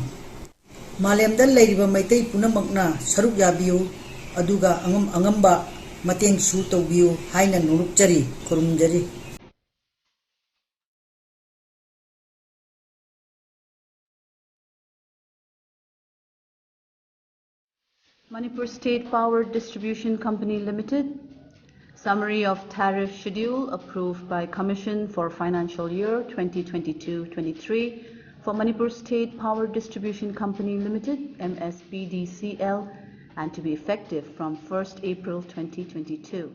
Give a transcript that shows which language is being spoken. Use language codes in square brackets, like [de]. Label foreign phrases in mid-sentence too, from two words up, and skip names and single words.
[mni] Malemda lairiba Meitei punamakna saruk yabiyu aduga angamba mateng su tawbiyu haina nurukjari kurumjari. [en] Manipur State Power Distribution Company Limited. Summary of tariff schedule approved by Commission for financial year 2022-23 for Manipur State Power Distribution Company Limited, MSPDCL, and to be effective from 1st April 2022.